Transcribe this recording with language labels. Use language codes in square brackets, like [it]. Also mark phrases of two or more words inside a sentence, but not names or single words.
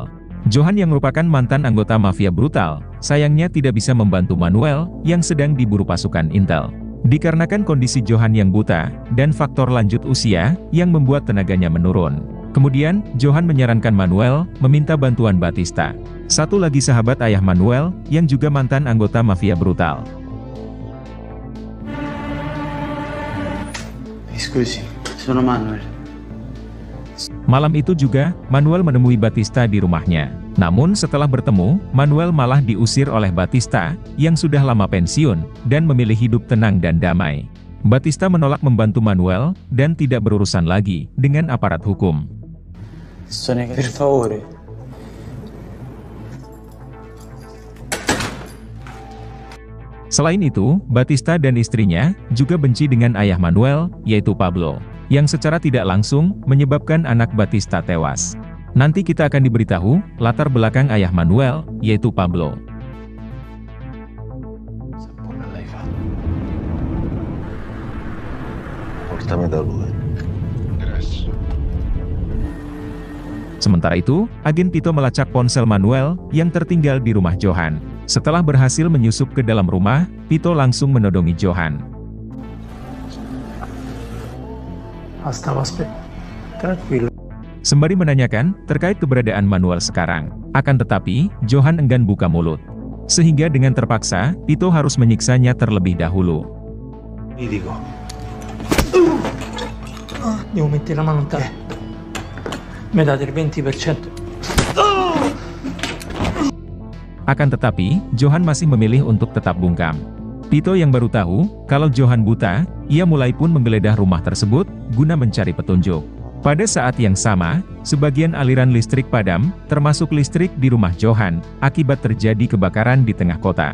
[id] Johan yang merupakan mantan anggota mafia brutal, sayangnya tidak bisa membantu Manuel, yang sedang diburu pasukan Intel. Dikarenakan kondisi Johan yang buta, dan faktor lanjut usia, yang membuat tenaganya menurun. Kemudian, Johan menyarankan Manuel, meminta bantuan Batista. Satu lagi sahabat ayah Manuel, yang juga mantan anggota mafia brutal. [it] Scusi, sono Manuel. [id] Malam itu juga, Manuel menemui Batista di rumahnya. Namun setelah bertemu, Manuel malah diusir oleh Batista, yang sudah lama pensiun, dan memilih hidup tenang dan damai. Batista menolak membantu Manuel, dan tidak berurusan lagi dengan aparat hukum. [it] Per favore. [id] Selain itu, Batista dan istrinya juga benci dengan ayah Manuel, yaitu Pablo, yang secara tidak langsung menyebabkan anak Batista tewas. Nanti kita akan diberitahu latar belakang ayah Manuel, yaitu Pablo. [it] Sapone l'hai fatto. Portami da lui. Grazie. [id] Sementara itu, agen Tito melacak ponsel Manuel yang tertinggal di rumah Johan. Setelah berhasil menyusup ke dalam rumah, Tito langsung menodongi Johan. [it] Stavo aspettando. Tranquillo. [id] Sembari menanyakan terkait keberadaan Manuel sekarang. Akan tetapi, Johan enggan buka mulut. Sehingga dengan terpaksa, Tito harus menyiksanya terlebih dahulu. [it] Mi dico. Devo mettere la mano in testa. Mi date il 20%. [id] Akan tetapi, Johan masih memilih untuk tetap bungkam. Tito yang baru tahu, kalau Johan buta, ia mulai pun menggeledah rumah tersebut, guna mencari petunjuk. Pada saat yang sama, sebagian aliran listrik padam, termasuk listrik di rumah Johan, akibat terjadi kebakaran di tengah kota.